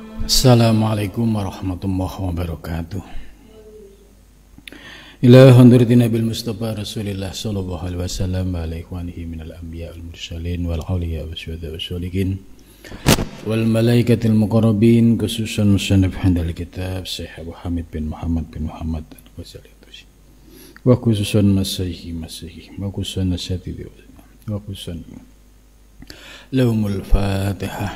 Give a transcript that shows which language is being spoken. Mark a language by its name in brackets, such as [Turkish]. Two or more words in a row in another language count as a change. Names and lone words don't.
[Arabic] السلام عليكم ورحمة الله وبركاته. إلى حضرة النبي المصطفى رسول الله صلى الله عليه وسلم وعلى إخوانه من الأنبياء والمرسلين والأولياء والشهداء والصالحين والملائكة المقربين، خصوصاً مصنف هذا الكتاب الشيخ أبو حامد بن محمد وخصوصاً مشايخه وخصوصاً نشأته وخصوصاً لهم الفاتحة.